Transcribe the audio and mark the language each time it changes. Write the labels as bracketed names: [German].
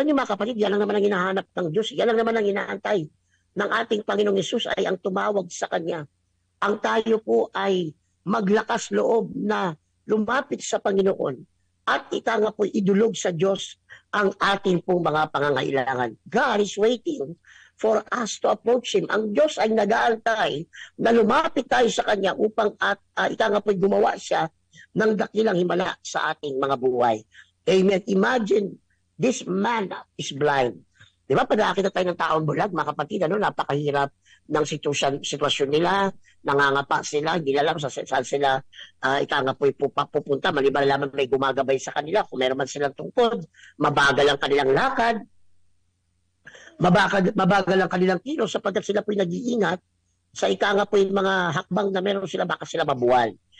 [Filipino] Alam niyo mga kapatid, yan lang naman ang hinahanap ng Diyos, yan lang naman ang inaantay ng ating Panginoong Jesus ay ang tumawag sa kanya. Ang tayo po ay maglakas loob na lumapit sa Panginoon at ika nga po idulog sa Diyos ang ating pong mga pangangailangan. [English] God is waiting for us to approach Him. [Filipino] Ang Diyos ay nag-aantay na lumapit tayo sa Kanya upang ika nga po gumawa siya ng dakilang himala sa ating mga buhay. Amen. [English] Imagine, this man is blind. [Filipino] Di ba, pag nakakita tayo ng taong bulag, mga kapatid, napakahirap ng sitwasyon nila, nangangapa sila, hindi alam saan sila ika nga po pupunta, maliban lamang may gumagabay sa kanila, kung meron man silang tungkod, mabagal ang kanilang lakad, mabagal ang kanilang kilos sapagkat sila po'y nag-iingat sa ika nga po yung mga hakbang na meron sila, baka sila mabuwal.